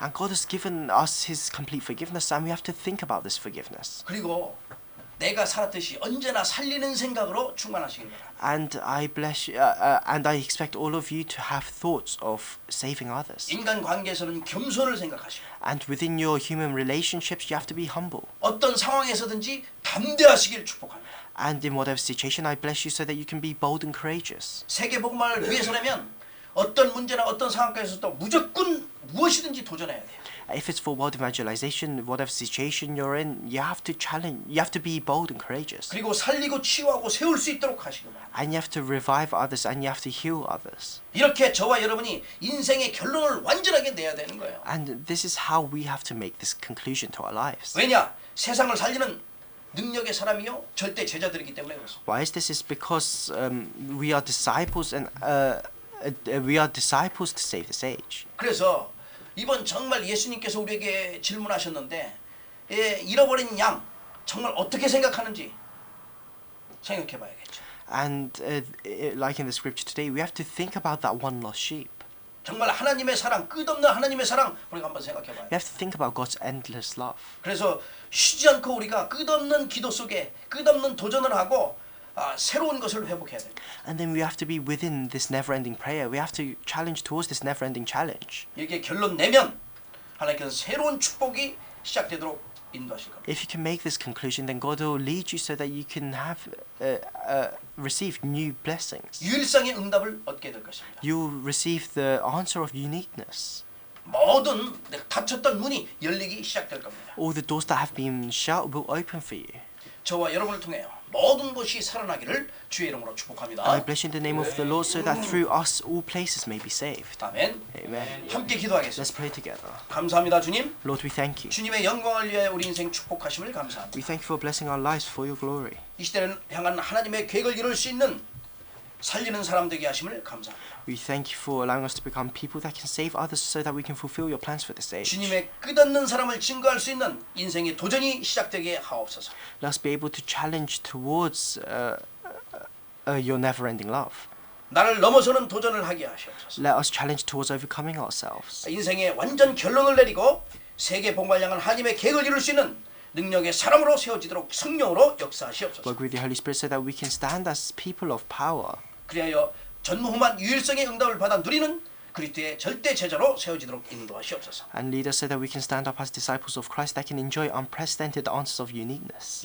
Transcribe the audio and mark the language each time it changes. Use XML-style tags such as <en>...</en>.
<en>And God has given us His complete forgiveness, and we have to think about this forgiveness.</en> <ko>그리고 내가 살았듯이 언제나 살리는 생각으로 충만하시길 바랍니다.</ko> <en>And I bless you, and I expect all of you to have thoughts of saving others.</en> <ko>인간 관계에서는 겸손을 생각하시고</ko> <en>And within your human relationships, you have to be humble.</en> <ko>어떤 상황에서든지 담대하시길 축복합니다.</ko> <en>And in whatever situation, I bless you so that you can be bold and courageous.</en> <ko>세계 복음을 위해서라면 어떤 문제나 어떤 상황에서도 무조건 무엇이든지 도전해야 돼요.</ko> <en>If it's for world evangelization, whatever situation you're in, you have to challenge. You have to be bold and courageous,</en> <ko>그리고 살리고 치유하고 세울 수 있도록 하시고 말입니다.</ko> <en>and you have to revive others, and you have to heal others.</en> <ko>이렇게 저와 여러분이 인생의 결론을 완전하게 내야 되는 거예요.</ko> <en>And this is how we have to make this conclusion to our lives.</en> <ko>왜냐? 세상을 살리는 능력의 사람이요 절대 제자들이기 때문에 그렇습니다.</ko> <en>Why is this? Is because we are disciples, and we are disciples to save this age.</en> <ko>그래서 이번 정말 예수님께서 우리에게 질문하셨는데 잃어버린 양 정말 어떻게 생각하는지 생각해봐야겠죠.</ko> <en>And like in the scripture today, we have to think about that one lost sheep.</en> <ko>정말 하나님의 사랑, 끝없는 하나님의 사랑 우리가 한번 생각해봐요.</ko> <en>We have to think about God's endless love.</en> <ko>그래서 쉬지 않고 우리가 끝없는 기도 속에 끝없는 도전을 하고 새로운 것을 회복해야 돼요.</ko> <en>And then we have to be within this never-ending prayer. We have to challenge towards this never-ending challenge.</en> <ko>이게 결론 내면 하나님께서 새로운 축복이 시작되도록 인도하실 겁니다.</ko> <en>If you can make this conclusion, then God will lead you so that you can have receive new blessings.</en> <ko>유일성의 응답을 얻게 될 것입니다.</ko> <en>You'll receive the answer of uniqueness.</en> <ko>모든 닫혔던 문이 열리기 시작될 겁니다.</ko> <en>All the doors that have been shut will open for you.</en> <ko>저와 여러분을 통해 모든 것이 살아나기를 주의 이름으로 축복합니다.</ko> <en>I bless you in the name of the Lord, so that through us all places may be saved.</en> <ko>아멘.</ko> <en>Amen.</en> <ko>함께 기도하겠습니다.</ko> <en>Let's pray together.</en> <ko>감사합니다, 주님.</ko> <en>Lord, we thank you.</en> <ko>주님의 영광을 위하여 우리 인생 축복하심을 감사합니다.</ko> <en>We thank you for blessing our lives for your glory.</en> <ko>이 시대를 향한 하나님의 계획을 이룰 수 있는 살리는 사람 되게 하심을 감사합니다.</ko> <en>We thank you for allowing us to become people that can save others so that we can fulfill your plans for this age.</en> <ko>주님의 끝없는 사람을 증거할 수 있는 인생의 도전이 시작되게 하옵소서.</ko> <en>Let us be able to challenge towards your never-ending love.</en> <ko>나를 넘어서는 도전을 하게 하시옵소서.</ko> <en>Let us challenge towards overcoming ourselves.</en> <ko>인생의 완전 결론을 내리고 세계 복음을 향한 하나님의 계획을 이룰 수 있는 능력의 사람으로 세워지도록 성령으로 역사하시옵소서.</ko> <en>Work with the Holy Spirit so that we can stand as people of power.</en> <ko>그리하여 전무후무한 유일성의 응답을 받아 누리는 그리스도의 절대 제자로 세워지도록 인도하시옵소서.</ko> <en>And lead us so that we can stand up as disciples of Christ that can enjoy unprecedented answers of uniqueness.</en>